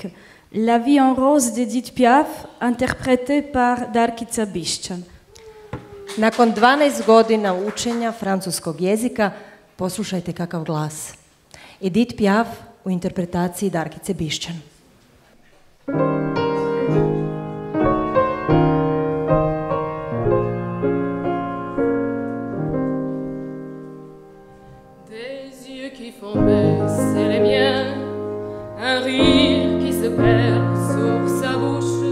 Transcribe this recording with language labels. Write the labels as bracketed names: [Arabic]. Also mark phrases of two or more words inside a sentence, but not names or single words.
[French] La vie en rose d'Edith Piaf, interprétée par Darkica Bišćan. [Croatian] Nakon 12 godina učenja francuskog jezika, poslušajte kakav glas. Edith Piaf u interpretaciji Darkice Bišćan. [French] Des yeux qui font baisser les miens, un rire qui se perd sur sa bouche.